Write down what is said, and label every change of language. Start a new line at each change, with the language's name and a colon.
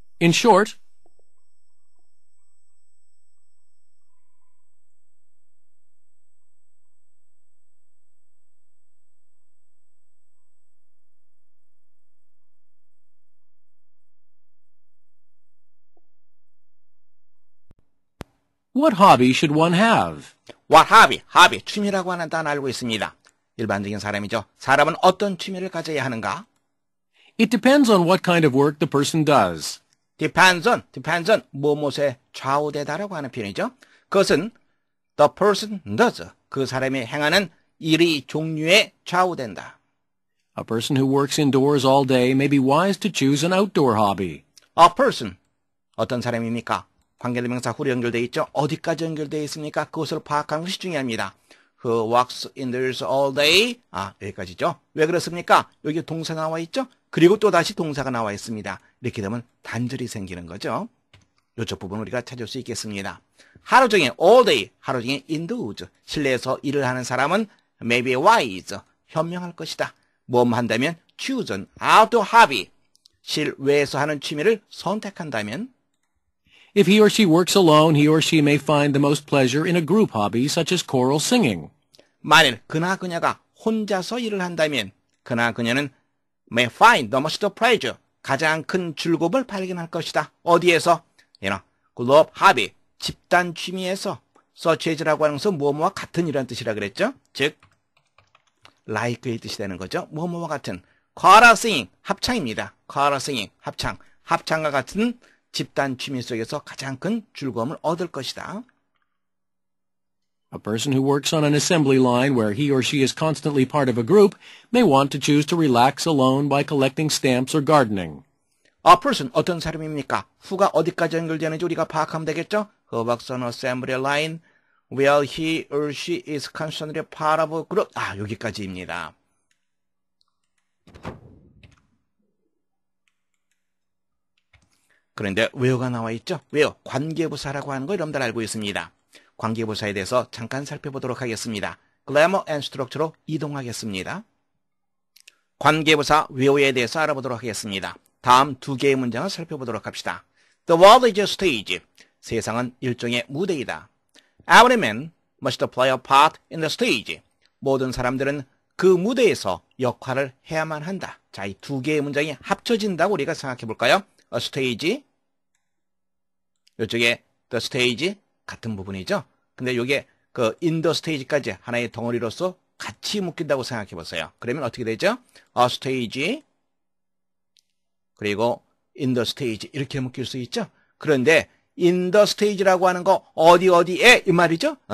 English: In short, what hobby should one have? What hobby?
Korean: hobby, 취미라고 하는 단어 알고 있습니다. 일반적인 사람이죠. 사람은 어떤 취미를 가져야 하는가?
English: It depends on what kind of work the person does. depends on,
Korean: 무엇에 좌우되다라고 하는 표현이죠. 그것은
English: the person does,
Korean: 그 사람이 행하는 일의 종류에 좌우된다.
English: A person who works indoors all day may be wise to choose an outdoor hobby. A person,
Korean: 어떤 사람입니까? 관계대명사 후로 연결되어 있죠. 어디까지 연결되어 있습니까? 그것을 파악하는 것이 중요합니다.
English: Who works indoors all day.
Korean: 여기까지죠. 왜 그렇습니까? 여기 동사 나와 있죠. 그리고 또 다시 동사가 나와 있습니다. 이렇게 되면 단절이 생기는 거죠. 이쪽 부분 우리가 찾을 수 있겠습니다. 하루 종일
English: all day,
Korean: 하루 종일 indoors, 실내에서 일을 하는 사람은
English: may be wise,
Korean: 현명할 것이다. 뭐뭐 한다면
English: choose an outdoor hobby,
Korean: 실외에서 하는 취미를 선택한다면
English: If he or she works alone, he or she may find the most pleasure in a group hobby such as choral singing.
Korean: 만일 그나 그녀가 혼자서 일을 한다면 그나 그녀는
English: may find the most pleasure,
Korean: 가장 큰 즐거움을 발견할 것이다. 어디에서?
English: group hobby,
Korean: 집단 취미에서.
English: such as
Korean: 라고 하는 것은 뭐뭐와 같은 이라는 뜻이라 그랬죠. 즉 like의 뜻이 되는 거죠. 뭐뭐와 같은.
English: choral singing,
Korean: 합창입니다. choral singing, 합창. 합창과 같은 집단 취미 속에서 가장 큰 즐거움을 얻을 것이다.
English: A person who works on an assembly line where he or she is constantly part of a group may want to choose to relax alone by collecting stamps or gardening. A person,
Korean: 어떤 사람입니까? who가 어디까지 연결되는지 우리가 파악하면 되겠죠?
English: Who works on an assembly line where he or she is constantly part of a group.
Korean: 여기까지입니다. 그런데 where가 나와 있죠? where, 관계부사라고 하는 거 여러분들 알고 있습니다. 관계부사에 대해서 잠깐 살펴보도록 하겠습니다.
English: grammar and structure
Korean: 로 이동하겠습니다. 관계부사 where에 대해서 알아보도록 하겠습니다. 다음 두 개의 문장을 살펴보도록 합시다.
English: The world is a stage.
Korean: 세상은 일종의 무대이다.
English: Every man must play a part in the stage.
Korean: 모든 사람들은 그 무대에서 역할을 해야만 한다. 자, 이 두 개의 문장이 합쳐진다고 우리가 생각해 볼까요?
English: A stage,
Korean: 이쪽에
English: the stage
Korean: 같은 부분이죠. 근데 이게
English: in the stage
Korean: 까지 하나의 덩어리로서 같이 묶인다고 생각해 보세요. 그러면 어떻게 되죠?
English: A stage,
Korean: 그리고
English: in the stage
Korean: 이렇게 묶일 수 있죠. 그런데
English: in the stage
Korean: 라고 하는 거 어디에 이 말이죠.